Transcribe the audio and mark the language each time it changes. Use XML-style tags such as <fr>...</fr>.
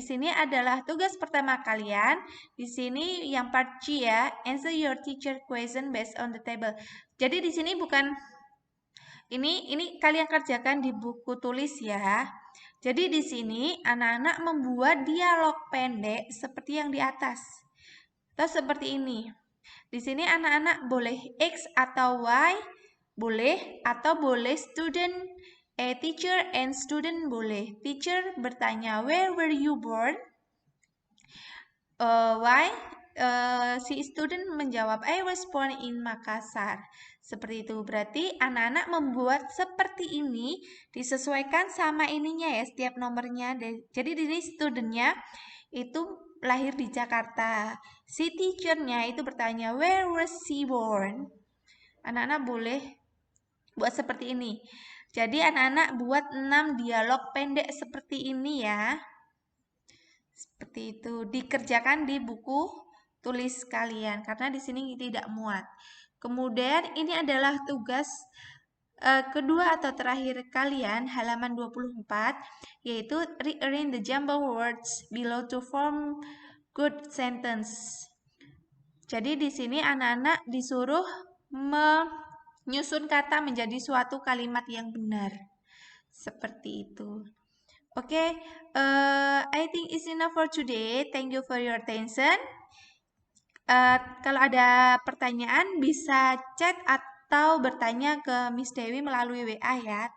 <id>Di sini adalah tugas pertama kalian. Di sini yang part C ya.</id> <en>Answer your teacher question based on the table.</en> <id>Jadi di sini bukan ini kalian kerjakan di buku tulis ya. Jadi di sini anak-anak membuat dialog pendek seperti yang di atas. Atau seperti ini. Di sini anak-anak boleh X atau Y, boleh atau boleh</id> <en>student teacher and student</en> <id>boleh.</id> <en>Teacher</en> <id>bertanya,</id> <en>where were you born? Why?</en> <id>Si student menjawab,</id> <en>I was born in Makassar.</en> <id>Seperti itu. Berarti anak-anak membuat seperti ini disesuaikan sama ininya ya, setiap nomornya. Jadi di sini studentnya itu lahir di Jakarta. Si teachernya itu bertanya,</id> <en>where was she born?</en> <id>Anak-anak boleh buat seperti ini. Jadi anak-anak buat 6 dialog pendek seperti ini ya. Seperti itu. Dikerjakan di buku tulis kalian karena di sini tidak muat. Kemudian ini adalah tugas kedua atau terakhir kalian halaman 24 yaitu</id> <en>rearrange the jumbled words below to form good sentence.</en> <id>Jadi di sini anak-anak disuruh menyusun kata menjadi suatu kalimat yang benar. Seperti itu.</id> <en>Oke, I think it's enough for today. Thank you for your attention.</en> <id>Kalau ada pertanyaan bisa chat atau bertanya ke Miss Dewi melalui WA ya.</id>